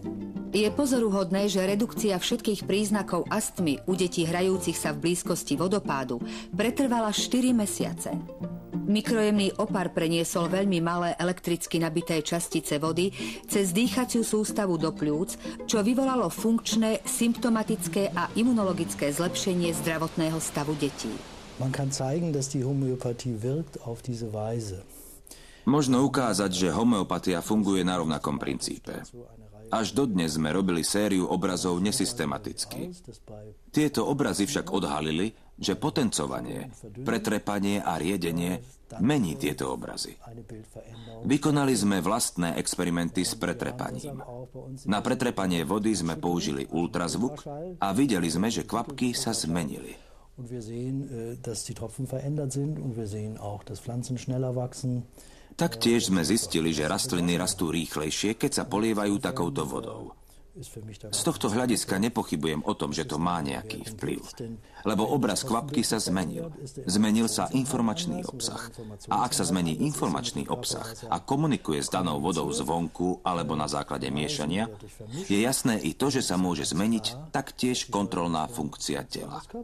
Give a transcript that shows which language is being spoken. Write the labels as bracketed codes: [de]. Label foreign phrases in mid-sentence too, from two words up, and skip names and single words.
[sk] Je pozoruhodné, že redukcia všetkých príznakov astmy u detí hrajúcich sa v blízkosti vodopádu pretrvala 4 mesiace. Mikrojemný opar preniesol veľmi malé elektricky nabité častice vody cez dýchaciu sústavu do pľúc, čo vyvolalo funkčné, symptomatické a imunologické zlepšenie zdravotného stavu detí. [de] Man kann zeigen, dass die Homöopathie wirkt auf diese Weise. [sk] Možno ukázať, že homeopatia funguje na rovnakom princípe. Až dodnes sme robili sériu obrazov nesystematicky. Tieto obrazy však odhalili, že potencovanie, pretrepanie a riedenie mení tieto obrazy. Vykonali sme vlastné experimenty s pretrepaním. Na pretrepanie vody sme použili ultrazvuk a videli sme, že kvapky sa zmenili. [de] Und wir sehen, dass die Tropfen verändert sind und wir sehen auch, dass Pflanzen schneller wachsen. [sk] Taktiež sme zistili, že rastliny rastú rýchlejšie, keď sa polievajú takouto vodou. Z tohto hľadiska nepochybujem o tom, že to má nejaký vplyv. Lebo obraz kvapky sa zmenil. Zmenil sa informačný obsah. A ak sa zmení informačný obsah a komunikuje s danou vodou zvonku alebo na základe miešania, je jasné i to, že sa môže zmeniť taktiež kontrolná funkcia tela.